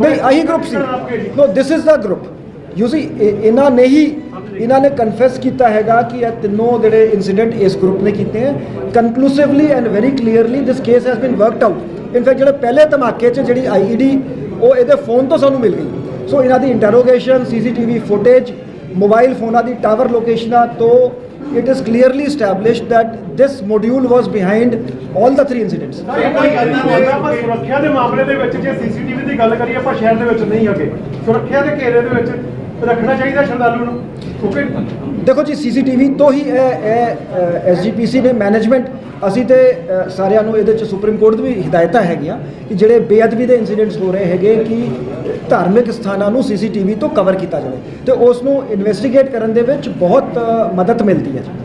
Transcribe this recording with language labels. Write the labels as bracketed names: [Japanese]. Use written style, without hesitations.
[Punjabi] ਨਹੀਂ ਆਹੀ group ਸੀ। [English] No this is the group. You see [Punjabi] ਇਹਨਾਂ ਨੇ ਕਨਫੈਸ ਕੀਤਾ ਹੈਗਾ ਕਿ ਇਹ ਤਿੰਨੋਂ ਜਿਹੜੇ ਇਨਸੀਡੈਂਟ ਇਸ ਗਰੁੱਪ ਨੇ ਕੀਤੇ ਹੈ। [English] Conclusively and very clearly this case has been worked out. [Punjabi] In fact ਜਿਹੜੇ ਪਹਿਲੇ ਧਮਾਕੇ 'ਚ ਜਿਹੜੀ IED ਉਹ ਇਹਦੇ ਫੋਨ ਤੋਂ ਸਾਨੂੰ ਮਿਲ ਗਈ। ਸੋ ਇਹਨਾਂ ਦੀ ਇੰਟਰੋਗੇਸ਼ਨ, CCTV ਫੁਟੇਜ, ਮੋਬਾਈਲ ਫੋਨਾਂ ਦੀ ਟਾਵਰ ਲੋਕੇਸ਼ਨਾਂ ਤੋਂ [English] it is clearly established that this module was behind all the 3 incidents। [Punjabi] ਆਪਾਂ ਸੁਰੱਖਿਆ ਦੇ ਮਾਮਲੇ ਦੇ ਵਿੱਚ ਜੇ CCTV ਦੀ ਗੱਲ ਕਰੀਏ ਆਪਾਂ ਸ਼ਹਿਰ ਦੇ ਵਿੱਚ ਨਹੀਂ ਹੈਗੇ, ਸੁਰੱਖਿਆ ਦੇ ਘੇਰੇ ਦੇ ਵਿੱਚ ਰੱਖਣਾ ਚਾਹੀਦਾ ਸ਼ਰਧਾਲੂ ਨੂੰ ਕਿਉਂਕਿ ਦੇਖੋ ਜੀ CCTV ਤੋਂ ਹੀ ਇਹ SGPC ਨੇ ਮੈਨੇਜਮੈਂਟ ਅਸੀਂ ਤੇ ਸਾਰਿਆਂ ਨੂੰ ਇਹਦੇ 'ਚ ਸੁਪਰੀਮ ਕੋਰਟ ਦੀ ਵੀ ਹਦਾਇਤਾਂ ਹੈਗੀਆਂ ਕਿ ਜਿਹੜੇ ਬੇਅਦਬੀ ਦੇ ਇਨਸੀਡੈਂਟਸ ਹੋ ਰਹੇ ਹੈਗੇ ਕਿ ਧਾਰਮਿਕ ਸਥਾਨਾਂ ਨੂੰ CCTV ਤੋਂ ਕਵਰ ਕੀਤਾ ਜਾਵੇ ਤੇ ਉਸ ਨੂੰ ਇਨਵੈਸਟੀਗੇਟ ਕਰਨ ਦੇ ਵਿੱਚ ਬਹੁਤ ਮਦਦ ਮਿਲਦੀ ਹੈ।